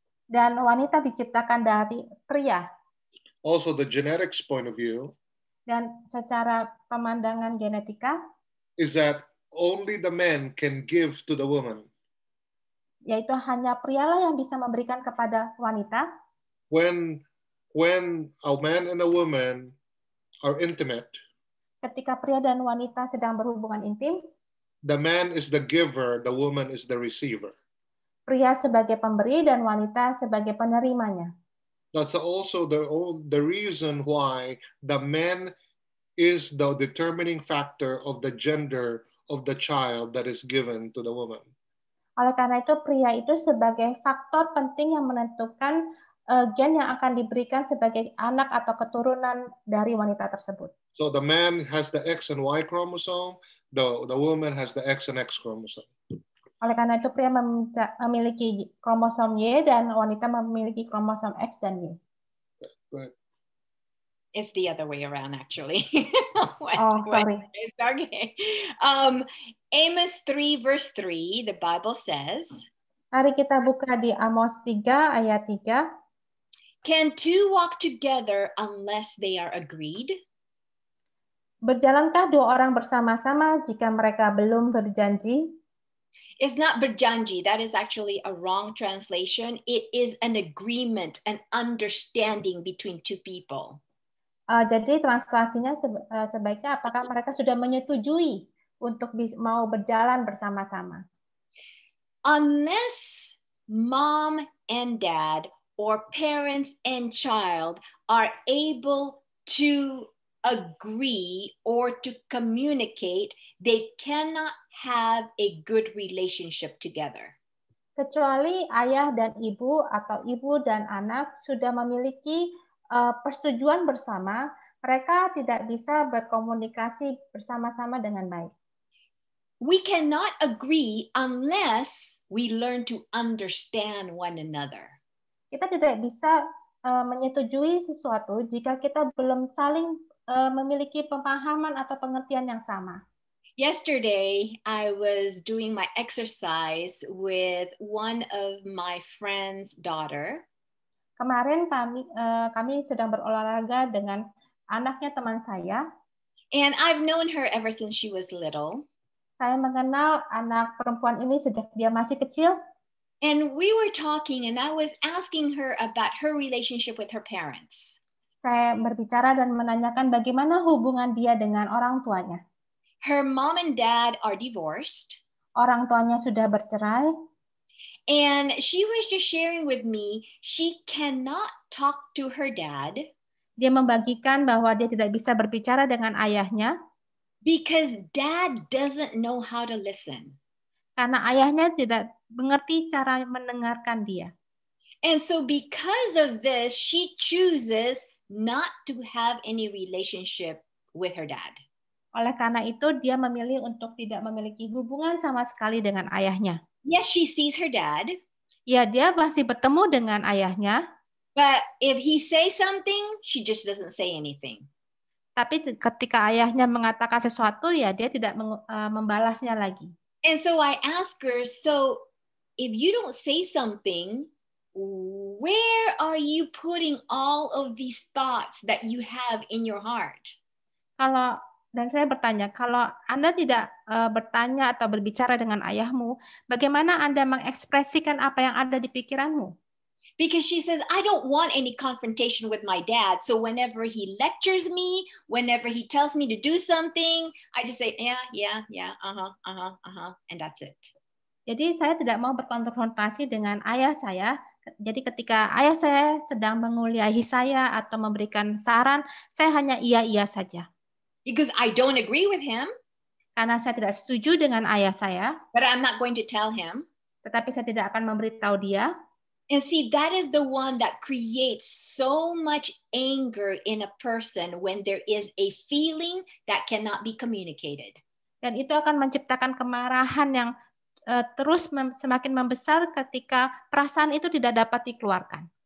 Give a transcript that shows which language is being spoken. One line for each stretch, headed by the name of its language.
Indonesian: Dan wanita diciptakan dari pria.
English: Also, the genetics point of view.
Indonesian: Dan secara pemandangan genetika,
English: is that only the men can give to the woman.
Indonesian: Yaitu hanya prialah yang bisa memberikan kepada wanita.
English: When a man and a woman are intimate,
Indonesian: ketika pria dan wanita sedang berhubungan intim,
English: the man is the giver, the woman is the receiver.
Indonesian: Pria sebagai pemberi dan wanita sebagai penerimanya.
English: That's also the reason why the man is the determining factor of the gender of the child that is given to the woman.
Indonesian: Oleh karena itu, pria itu sebagai faktor penting yang menentukan gen yang akan diberikan sebagai anak atau keturunan dari wanita tersebut.
English: So the man has the X and Y chromosome, the woman has the X and X chromosome.
Indonesian: Oleh karena itu, pria memiliki kromosom Y dan wanita memiliki kromosom X dan Y.
English: Right. It's the other way around, actually. Sorry. Okay. Amos 3, verse 3, the Bible says,
Indonesian: Mari kita buka di Amos 3, ayat 3.
English: Can two walk together unless they are agreed?
Indonesian: Berjalankah dua orang bersama-sama jika mereka belum berjanji?
English: It's not
Indonesian: berjanji.
English: That is actually a wrong translation. It is an agreement, an understanding between two people.
Indonesian: Jadi translasinya sebaiknya apakah mereka sudah menyetujui untuk mau berjalan bersama-sama?
English: Unless mom and dad or parents and child are able to agree or to communicate, they cannot have a good relationship together.
Indonesian: Kecuali ayah dan ibu atau ibu dan anak sudah memiliki persetujuan bersama, mereka tidak bisa berkomunikasi bersama-sama dengan baik.
English: We cannot agree unless we learn to understand one another.
Indonesian: Kita tidak bisa menyetujui sesuatu jika kita belum saling memiliki pemahaman atau pengertian yang sama.
English: Yesterday, I was doing my exercise with one of my friend's daughter.
Indonesian: Kemarin kami sedang berolahraga dengan anaknya teman saya.
English: And I've known her ever since she was little.
Indonesian: Saya mengenal anak perempuan ini sejak dia masih kecil.
English: And we were talking and I was asking her about her relationship with her parents.
Indonesian: Saya berbicara dan menanyakan bagaimana hubungan dia dengan orang tuanya.
English: Her mom and dad are divorced.
Indonesian: Orang tuanya sudah bercerai.
English: And she was just sharing with me, she cannot talk to her dad.
Indonesian: Dia membagikan bahwa dia tidak bisa berbicara dengan ayahnya.
English: Because dad doesn't know how to listen.
Indonesian: Karena ayahnya tidak mengerti cara mendengarkan dia.
English: And so because of this, she chooses not to have any relationship with her dad.
Indonesian: Oleh karena itu, dia memilih untuk tidak memiliki hubungan sama sekali dengan ayahnya.
English: Yes, she sees her dad.
Indonesian: Ya, dia masih bertemu dengan ayahnya.
English: But if he says something, she just doesn't say anything.
Indonesian: Tapi ketika ayahnya mengatakan sesuatu, ya dia tidak membalasnya lagi.
English: And so I asked her, so if you don't say something, where are you putting all of these thoughts that you have in your heart?
Indonesian: Dan saya bertanya, kalau Anda tidak bertanya atau berbicara dengan ayahmu, bagaimana Anda mengekspresikan apa yang ada di pikiranmu?
English: Because she says, I don't want any confrontation with my dad. So whenever he lectures me, whenever he tells me to do something, I just say, yeah, and that's it.
Indonesian: Jadi saya tidak mau berkonfrontasi dengan ayah saya. Jadi ketika ayah saya sedang menguliahi saya atau memberikan saran, saya hanya iya saja.
English: Because I don't agree with him.
Indonesian: Karena saya tidak setuju dengan ayah saya.
English: But I'm not going to tell him.
Indonesian: Tetapi saya tidak akan memberitahu dia.
English: And see, that is the one that creates so much anger in a person when there is a feeling that cannot be communicated.
Indonesian: Dan itu akan menciptakan kemarahan yang terus semakin membesar ketika perasaan itu tidak dapat dikeluarkan.